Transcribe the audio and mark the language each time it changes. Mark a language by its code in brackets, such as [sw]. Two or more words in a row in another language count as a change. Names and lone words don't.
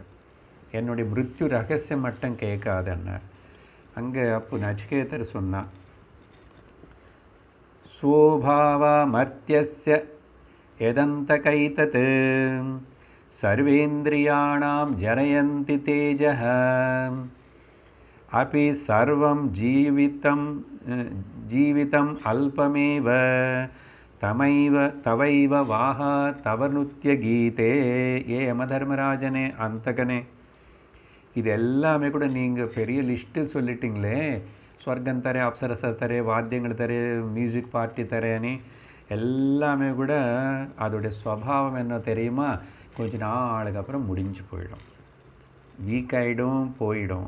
[ta] என்னுடைய மிருத்யு ரகசியம் மட்டும் கேட்காது அன்னார். அங்கே அப்போ நச்சிகேதர் சொன்னான், [sa] स्वोपावा मर्त्तियस्य एतन्तकैतत् सर्वेन्द्रियाणाम् जरयन्ति तेजह अपि सर्वं जीवितम् अल्पमेव तवैव वाह तव नृत्य गीते. [ta] ஏ யமதர்மராஜனே அந்தகனே, இது எல்லாமே கூட நீங்கள் பெரிய லிஸ்ட்டு சொல்லிட்டீங்களே, ஸ்வர்க்கம் தரேன், அப்சரச தரேன், வாத்தியங்கள் தரேன், [en] music party [ta] தரேன்னு எல்லாமே கூட அதோடைய ஸ்வபாவம் என்ன தெரியுமா? கொஞ்ச நாளுக்கு அப்புறம் முடிஞ்சு போயிடும், வீக் ஆகிடும், போயிடும்.